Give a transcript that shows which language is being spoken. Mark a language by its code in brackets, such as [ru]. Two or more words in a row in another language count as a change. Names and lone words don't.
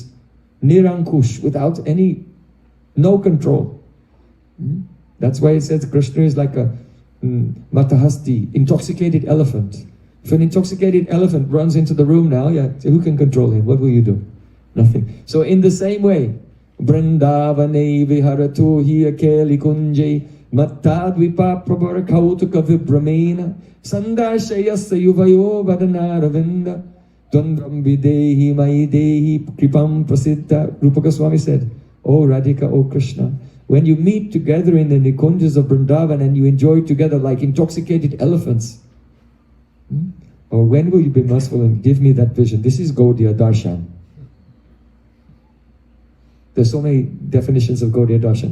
[en] Nirankush, without no control. That's why it says Krishna is like a matahasti, intoxicated elephant. If an intoxicated elephant runs into the room now, who can control him? What will you do? Nothing. So in the same way, [sa] वृन्दावने विहरतु हि अकेलि कुञ्जे मत्तद्विप प्रभर कौतुक विभ्रमेण सन्दर्शयस्य युवयो वदनारविन्द द्वन्द्रम् विदेहि मैदेहि कृपां प्रसिद्ध. [en] Rupa Goswami said, "O Radhika, O Krishna, when you meet together in the Nikunjas of Vrindavan and you enjoy together like intoxicated elephants, or when will you be merciful and give me that vision?" This is Gaudiya-Darshana. There's so many definitions of Gaudiya-Darshana.